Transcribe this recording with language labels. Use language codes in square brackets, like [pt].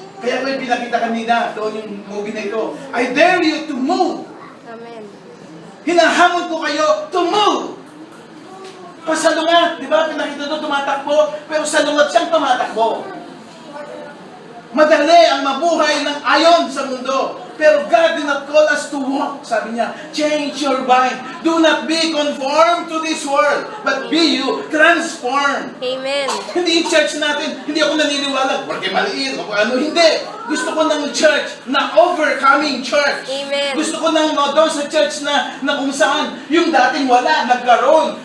[tl] Kaya ko yung pinakita kanina, doon yung movie na ito. [en] I dare you to move. [tl] Amen. Hinahamon ko kayo [en] to move. [tl] Pasalungat, di ba? Pinakita doon tumatakbo, pero salungat siyang tumatakbo. Madali ang mabuhay ng ayon sa mundo. [en] Pero God did not call us to walk. [tl] Sabi niya, [en] change your mind. Do not be conformed to this world, but be you transformed. Amen. [tl] Hindi yung church natin, hindi ako naniniwala, porque maliit, o ano, hindi. Gusto ko ng church na overcoming church. Amen. Gusto ko ng doon sa church na kung saan yung dating wala, nagkaroon.